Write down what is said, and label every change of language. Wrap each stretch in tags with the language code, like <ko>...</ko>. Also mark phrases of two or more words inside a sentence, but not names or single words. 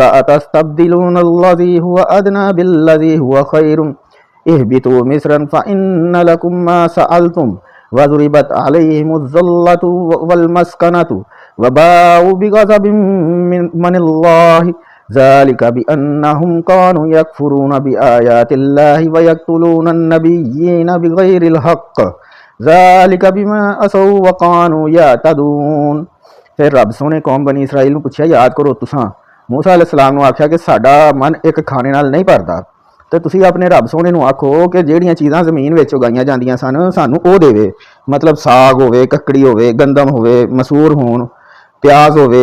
<ar>أتستبدلون الذي هو أدنى بالذي هو خير اهبطوا مصرا فإن لكم ما سألتم وضربت عليهم الذلة والمسكنة وباءوا بغضب من الله ذلك بأنهم كانوا يكفرون بآيات الله ويقتلون النبيين بغير الحق ذلك بما عصوا وكانوا يعتدون.</ar> <pa>ਫਿਰ ਰੱਬ ਸੋਹਣੇ ਕੌਮ ਬਨੀ ਇਸਰਾਈਲ ਨੂੰ ਪੁੱਛਿਆ, ਯਾਦ ਕਰੋ ਤੁਸਾਂ ਮੂਸਾ ਅਲੈਹਿੱਸਲਾਮ ਨੂੰ ਆਖਿਆ ਕਿ ਸਾਡਾ ਮਨ ਇੱਕ ਖਾਣੇ ਨਾਲ ਨਹੀਂ ਭਰਦਾ, ਤੋ ਤੁਸੀਂ ਆਪਣੇ ਰੱਬ ਸੋਹਣੇ ਨੂੰ ਆਖੋ ਕਿ ਜਿਹੜੀਆਂ ਚੀਜ਼ਾਂ ਜ਼ਮੀਨ ਵਿੱਚ ਉਗਾਈਆਂ ਜਾਂਦੀਆਂ ਸਨ ਸਾਨੂੰ ਉਹ ਦੇਵੇ। ਮਤਲਬ ਸਾਗ ਹੋਵੇ, ਕੱਕੜੀ ਹੋਵੇ, ਗੰਦਮ ਹੋਵੇ, ਮਸੂਰ ਹੋਣ, ਪਿਆਜ਼ ਹੋਵੇ।</pa>